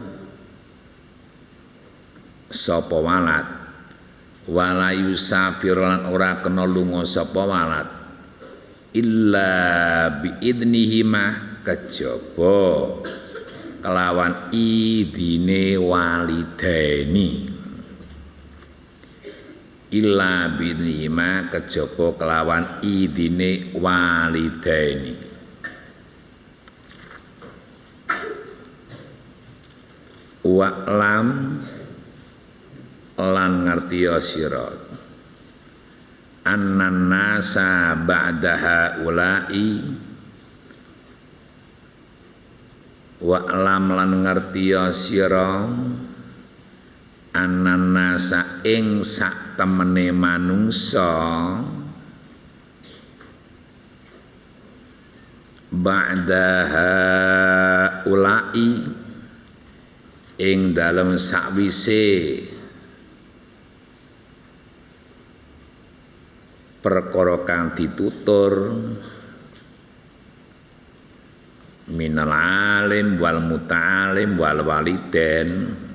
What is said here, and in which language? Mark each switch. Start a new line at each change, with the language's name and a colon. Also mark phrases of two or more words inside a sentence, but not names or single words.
Javanese: sapa walad,
Arabic: wala yusafira
Javanese: lan ora kena lunga sapa walad
Arabic: illa biidnihima
Javanese: kejaba kelawan idine walidaini,
Arabic: illa biidnihima
Javanese: kejaba kelawan idine walidaini. Wa'lam lan ngertiya sira
Arabic: annan nasa ba'da haula'i, wa'lam
Javanese: lan ngertiya sira
Arabic: annan nasa
Javanese: ing sak temene manungsa
Arabic: ba'da
Javanese: haula'i ing dalem sakwise perkara kang ditutur
Arabic: minal alim wal muta'alim wal waliden